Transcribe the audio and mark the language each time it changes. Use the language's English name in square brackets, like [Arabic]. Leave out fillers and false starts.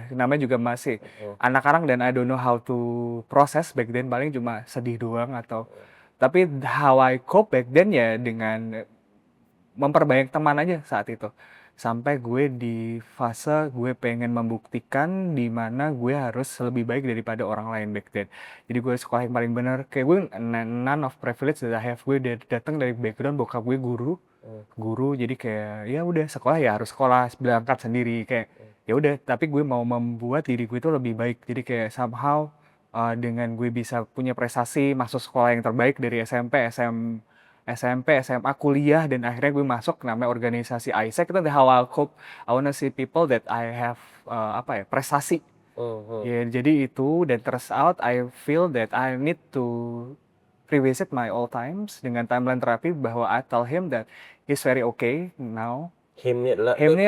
[Indonesian] Namanya juga masih anak-anak dan [English] I don't know how to process back then, [Indonesian] paling cuma sedih doang atau tapi [English] how I cope back then [Indonesian] ya dengan memperbanyak teman aja saat itu. Sampai gue di fase gue pengen membuktikan di mana gue harus lebih baik daripada orang lain [English] back then. [Indonesian] Jadi gue sekolah yang paling benar. Kayak gue [English] none of privilege that I have. [Indonesian] Gue datang dari background bokap gue guru. Jadi kayak ya udah sekolah ya harus sekolah berangkat sendiri kayak ya udah. Tapi gue mau membuat diri gue itu lebih baik. Jadi kayak somehow dengan gue bisa punya prestasi masuk sekolah yang terbaik dari SMP, SMA, kuliah, dan akhirnya gue masuk namanya organisasi ISEC. Itu [English] how I cope. I wanna see people that I have prestasi. [Indonesian] Ya, jadi itu dan [English] turns out I feel that I need to revisit my old times [Indonesian] dengan timeline terapi bahwa [English] I tell him that he's very okay now. him